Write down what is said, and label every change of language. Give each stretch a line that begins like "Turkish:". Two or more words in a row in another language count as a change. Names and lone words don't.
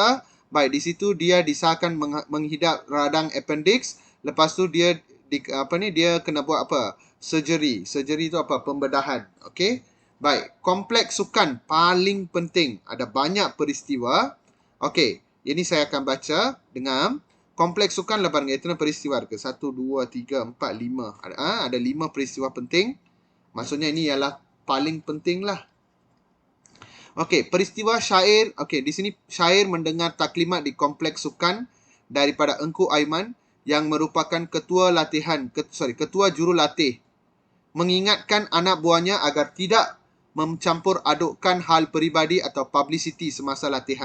Malay: Baik, di situ dia disahkan menghidap radang appendix. Lepas tu dia dia kena buat apa? Surgery. Surgery tu apa? Pembedahan. Okey. Baik, kompleks sukan paling penting. Ada banyak peristiwa. Okey, ini saya akan baca. Dengar. Kompleks sukan lah
Tamil: பாருங்க எத்தனை peristiwa இருக்கு. 1, 2, 3, 4, 5.
Malay: Ada 5 peristiwa penting. Maksudnya ini ialah paling penting lah. Okey, peristiwa Syair. Okey, di sini Syair mendengar taklimat di kompleks sukan daripada Engku Aiman yang merupakan ketua jurulatih, mengingatkan anak buahnya agar tidak mencampur adukkan hal peribadi atau publicity semasa latihan.